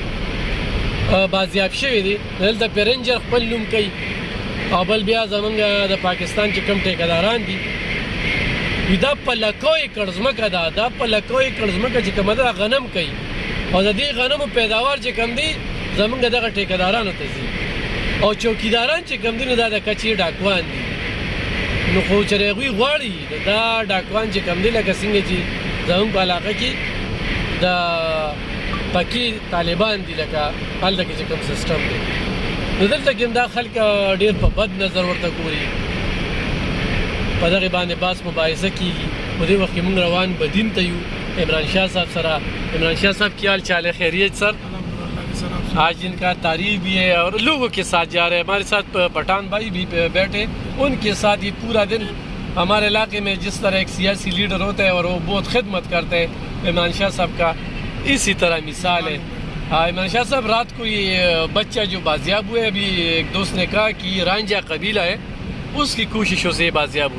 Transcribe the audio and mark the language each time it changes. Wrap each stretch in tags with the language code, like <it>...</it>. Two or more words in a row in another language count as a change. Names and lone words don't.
<ps>بازیاب شوي دي دلته پیرنجر خپل نوم کوي او بل بیا زمونږ د پاکستان چې کوم ټیکهداران دي وي دا په لکو ایکړ ځمکه ده دا په لکو ایکړ ځمکه چې کومه ده غنم کوي او د دې غنمو پیداوار چې کوم دی زمونږ دغه ټیکهدارانو ته ځي او چوکیداران چې کوم دي نو دا د کچې ډاکوان دي نو خو چې هغوی غواړي دا ډاکوان چې کوم دی لکه څنګه چې زموږ په علاقه کې د پکې طالبان دي لکه هلته کې چې کوم سیسټم دی نو دلته کې هم دا خلک ډېر په بد نظر ورته ګوري په دغې باندې باس مباحثه کېږي په دې وخت کې موږ روان بدین ته یو</ps> <ur>عمران شاہ صاحب سره عمران شاہ صاحب کی حال چال ہے خیریت سر آج ان کا تعریف بھی ہے اور لوگوں کے ساتھ جا رہے ہیں ہمارے ساتھ پٹھان بھائی بھی بیٹھے ان کے ساتھ یہ پورا دن ہمارے علاقے میں جس طرح ایک سیاسی لیڈر ہوتا ہے اور وہ بہت خدمت کرتے ہیں عمران شاہ صاحب کا اسی طرح مثال ہے عمران شاہ صاحب رات کو یہ بچہ جو بازیاب ہوئے ابھی ایک دوست نے کہا کہ یہ رانجھا قبیلہ ہے اس کی کوششوں سے بازیاب ہوئے</ur>